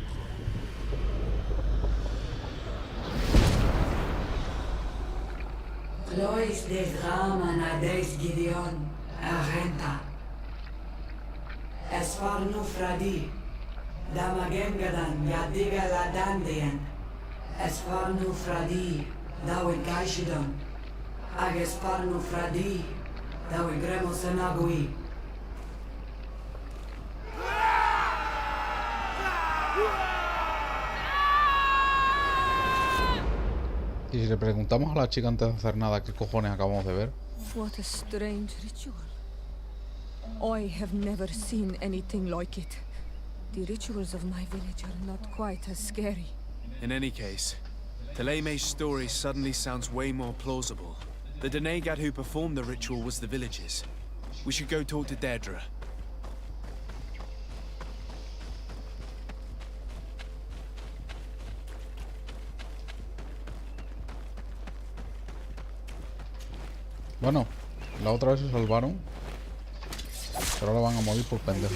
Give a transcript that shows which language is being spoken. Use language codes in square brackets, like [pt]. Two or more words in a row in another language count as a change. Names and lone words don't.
[es] Lois des Raman ades Gideon Arenta Esfarnu Fradi Damagengadan Yadiga Ladandian Esfarnu Fradi Dawe Gaishidon Agesparnu Fradi Dawe Gremosenagui. Y si le preguntamos a la chica antes de hacer nada qué cojones acabamos de ver. [en] What a strange ritual. I have never seen anything like it. The rituals of my village are not quite as scary. In any case, Teleme's story suddenly sounds way more plausible. The Denegat who performed the ritual was the villagers. We should go talk to Deirdre. [es] Bueno, la otra vez se salvaron, pero ahora van a morir por pendejos.